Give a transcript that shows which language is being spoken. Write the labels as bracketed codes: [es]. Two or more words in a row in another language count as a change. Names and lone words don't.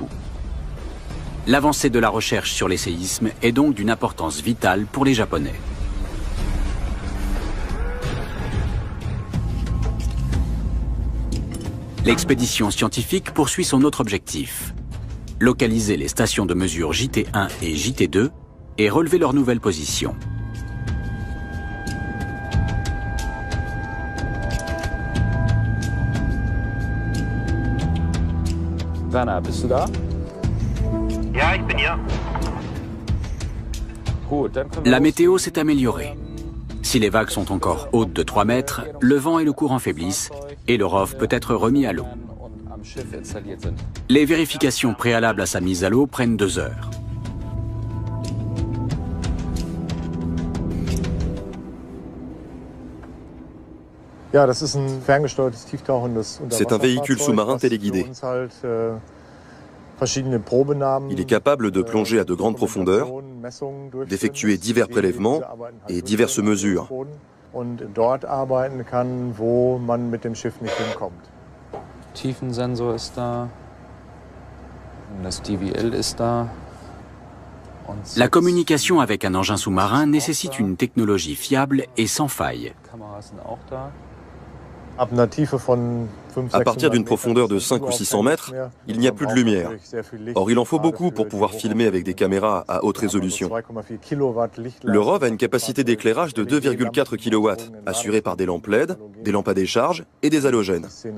[fr] L'avancée de la recherche sur les séismes est donc d'une importance vitale pour les Japonais. L'expédition scientifique poursuit son autre objectif: localiser les stations de mesure JT1 et JT2 et relever leur nouvelle position. [de] Werner, bist du da? Ja, ich bin hier. Gut, dann können wir [fr] La météo s'est améliorée. Si les vagues sont encore hautes de 3 mètres, le vent et le courant faiblissent et le ROV peut être remis à l'eau. [de] am Schiff installiert sind. [fr] Les vérifications préalables à sa mise à l'eau prennent 2 heures. C'est un véhicule sous-marin téléguidé. Il est capable de plonger à de grandes profondeurs, d'effectuer divers prélèvements et diverses mesures. [de] Tiefensensor ist da. Das DVL ist da. [fr] La communication avec un engin sous-marin nécessite une technologie fiable et sans faille. [de] Kameras sind auch da. [fr] À partir d'une profondeur de 5 ou 600 mètres, il n'y a plus de lumière. Or, il en faut beaucoup pour pouvoir filmer avec des caméras à haute résolution. Le ROV a une capacité d'éclairage de 2,4 kW, assurée par des lampes LED, des lampes à décharge et des halogènes.